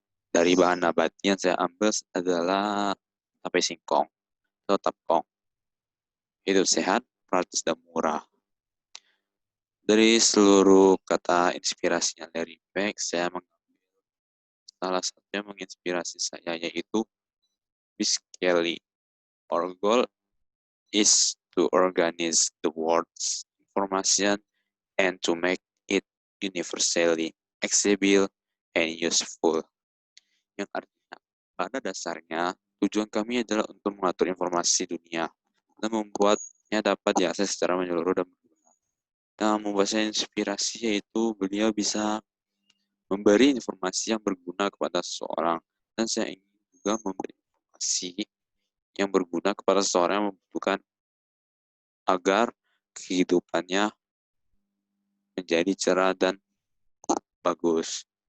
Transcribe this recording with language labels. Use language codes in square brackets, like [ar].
[id] Dari bahan nabati yang saya ambil adalah tape singkong atau tapkong. Hidup sehat, praktis dan murah. Dari seluruh kata inspirasinya dari Peck, saya mengambil salah satunya menginspirasi saya yaitu Biskelly. [en] Our goal is to organize the world's information and to make it universally accessible and useful. [id] Yang artinya, pada dasarnya, tujuan kami adalah untuk mengatur informasi dunia dan membuatnya dapat diakses secara menyeluruh dan berguna. Nah, membuat saya inspirasi yaitu beliau bisa memberi informasi yang berguna kepada seseorang, dan saya ingin juga memberi informasi yang berguna kepada seseorang yang membutuhkan agar kehidupannya menjadi cerah dan bagus.